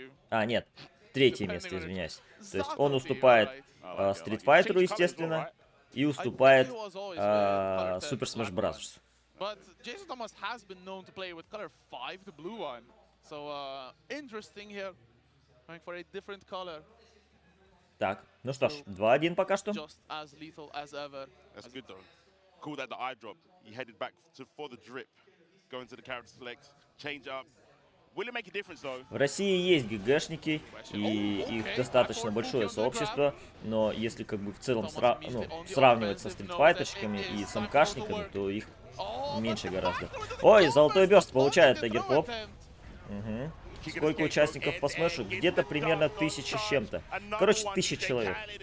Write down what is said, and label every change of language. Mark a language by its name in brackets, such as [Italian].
[Russian] А, нет, 3-е место, извиняюсь. То есть он уступает Street Fighter, естественно, и уступает Super Smash Bros. [English] But Jason Thomas has been known to play with color 5, the blue one. So interesting here, going for a different color. [Russian] Так, ну что ж, 2-1 пока что. [English] Just as lethal as ever. That's good though. Cool that the eye drop. He headed back for the drip. Going to the character select, change up. Will it make a difference though? [Russian] В России есть ГГшники, и их достаточно большое сообщество, но если как бы в целом сравнивать со стритфайтерщиками и с МКшниками, то их меньше гораздо. Ой, золотой бёрст получает Тайгер Поп. Угу. Сколько участников по смешу? Где-то примерно 1000 с чем-то. Короче, 1000 человек.